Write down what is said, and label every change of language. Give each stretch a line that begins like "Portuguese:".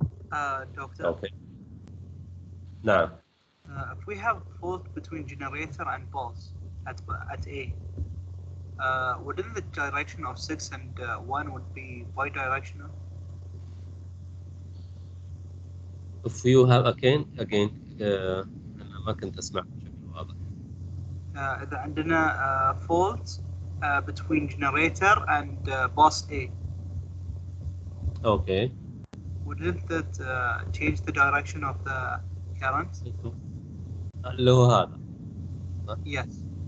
English: Doctor. Okay. Now. If we have fault between generator and pulse at A, wouldn't the direction of 6 and 1 would be bidirectional? If you have again
Arabic: أنا ما كنت أسمع بشكل واضح. إذا عندنا
English: fault between generator and bus A. Okay. Wouldn't that change the direction of the current?
Arabic: اللي هو هذا.
English: Yes.